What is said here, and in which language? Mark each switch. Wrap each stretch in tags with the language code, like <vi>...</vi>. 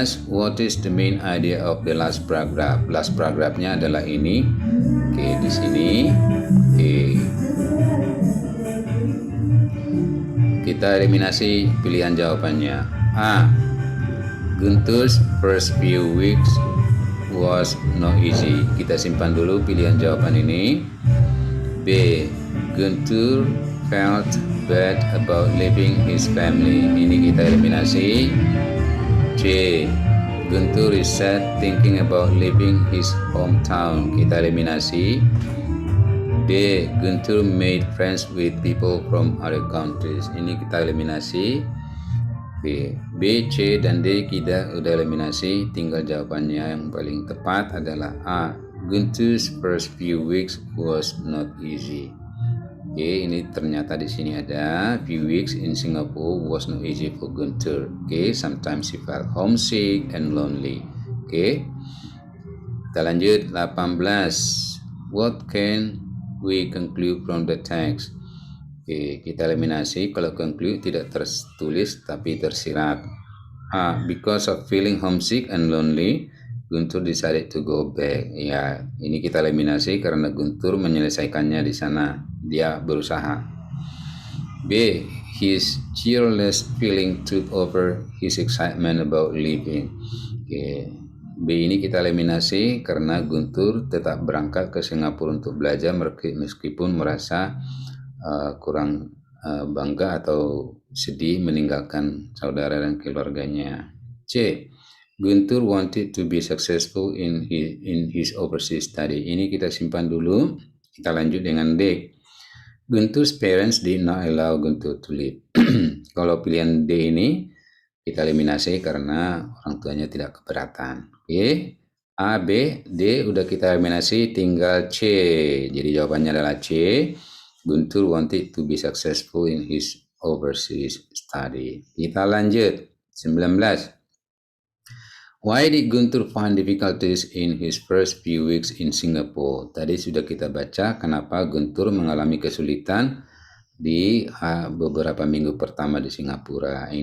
<en>What is the main idea of the last paragraph? Last paragraphnya</en> <id>adalah ini. Oke, di sini. Oke. Kita eliminasi pilihan jawabannya. A.</id> <en>Guntur's first few weeks was not easy.</en> <id>Kita simpan dulu pilihan jawaban ini. B.</id> <en>Guntur felt bad about leaving his family.</en> <id>Ini kita eliminasi. C.</id> <en>Guntur is sad thinking about leaving his hometown.</en> <id>Kita eliminasi.</id> <en>D. Guntur made friends with people from other countries.</en> <id>Ini kita eliminasi. B, C, dan D kita udah eliminasi. Tinggal jawabannya yang paling tepat adalah A.</id> <en>Guntur's first few weeks was not easy.</en> <id>Oke, ini ternyata di sini ada</id> <en>few weeks in Singapore was not easy for Guntur. Oke, sometimes he felt homesick and lonely. Oke,</en> <id>kita lanjut</id> <en>18. What can we conclude from the text?</en> <id>Oke, kita eliminasi. Kalau conclude tidak tertulis tapi tersirat. A.</id> <en>Because of feeling homesick and lonely, Guntur decided to go back.</en> <id>Ya, ini kita eliminasi karena Guntur menyelesaikannya di sana. Dia berusaha. B.</id> <en>His cheerless feeling took over his excitement about leaving.</en> <id>Oke, B ini kita eliminasi karena Guntur tetap berangkat ke Singapura untuk belajar meskipun merasa kurang bangga atau sedih meninggalkan saudara dan keluarganya. C.</id> <en>Guntur wanted to be successful in his overseas study.</en> <id>Ini kita simpan dulu. Kita lanjut dengan D.</id> <en>Guntur's parents did not allow Guntur to leave.</en> <id>Kalau pilihan D ini kita eliminasi karena orang tuanya tidak keberatan. Oke. A, B, D udah kita eliminasi, tinggal C. Jadi jawabannya adalah C.</id> <en>Guntur wanted to be successful in his overseas study.</en> <id>Kita lanjut.</id> <en>19. Why did Guntur find difficulties in his first few weeks in Singapore?</en> <id>Tadi sudah kita baca kenapa Guntur mengalami kesulitan di beberapa minggu pertama di Singapura.</id>